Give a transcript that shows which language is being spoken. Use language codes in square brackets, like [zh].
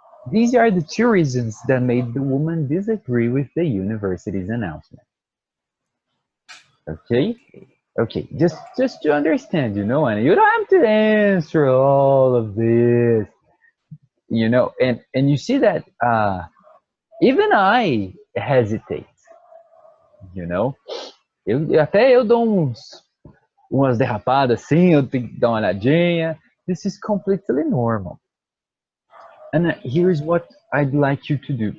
[en] These are the two reasons that made the woman disagree with the university's announcement. Okay? Okay, just to understand, and you don't have to answer all of this, and you see that even I hesitate, you know. [pt] Até eu dou umas derrapadas assim, eu tenho que dar uma olhadinha. [en] This is completely normal. And here's what I'd like you to do.